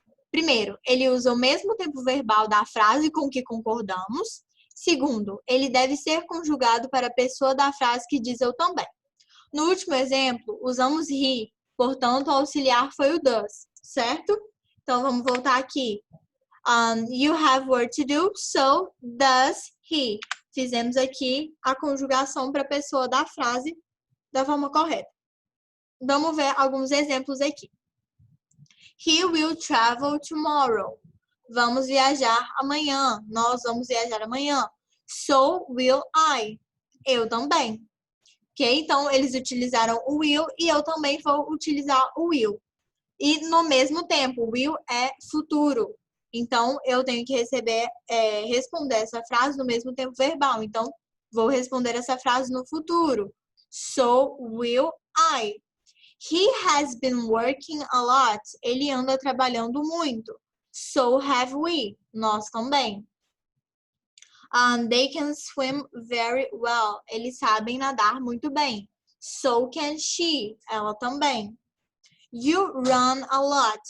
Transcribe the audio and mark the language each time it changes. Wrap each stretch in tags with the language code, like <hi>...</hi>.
<pt>Primeiro, ele usa o mesmo tempo verbal da frase com que concordamos. Segundo, ele deve ser conjugado para a pessoa da frase que diz eu também. No último exemplo, usamos he, portanto, o auxiliar foi o does. certo? Então, vamos voltar aqui.</pt> <en>You have work to do, so does he.</en> <pt>Fizemos aqui a conjugação para a pessoa da frase da forma correta. Vamos ver alguns exemplos aqui.</pt> <en>He will travel tomorrow.</en> <pt>Vamos viajar amanhã. Nós vamos viajar amanhã.</pt> <en>So will I.</en> <pt>Eu também. Ok? Então, eles utilizaram o will e eu também vou utilizar o will. E no mesmo tempo, will é futuro. Então, eu tenho que responder essa frase no mesmo tempo verbal. Então, vou responder essa frase no futuro.</pt> <en>So will I. He has been working a lot.</en> <pt>Ele anda trabalhando muito.</pt> <en>So have we.</en> <pt>Nós também.</pt> <en>They can swim very well.</en> <pt>Eles sabem nadar muito bem.</pt> <en>So can she.</en> <pt>Ela também.</pt> <en>You run a lot.</en>